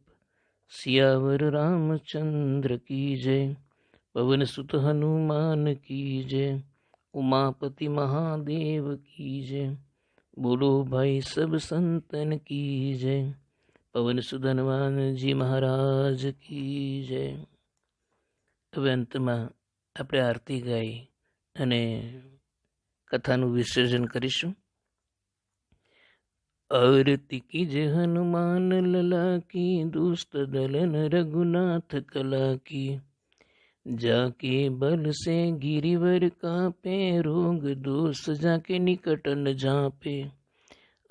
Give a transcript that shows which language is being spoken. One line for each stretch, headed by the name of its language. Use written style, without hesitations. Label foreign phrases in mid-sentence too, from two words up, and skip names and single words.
Hindi: सियावर रामचंद्र की जय, पवन सुत हनुमान की जय। उमापति महादेव की जय, बोलो भाई सब संतन की जय। पवन सुत हनुमान जी महाराज की जय।
Gujarati: હવે અંતમાં આપણે આરતી ગાઈ અને કથાનું વિસર્જન કરીશું।
Hindi: आरती की जय हनुमान लला की, दुष्ट दलन रघुनाथ कला की। जाके बल से गिरिवर कापे, रोग दोष जाके निकट न झापे।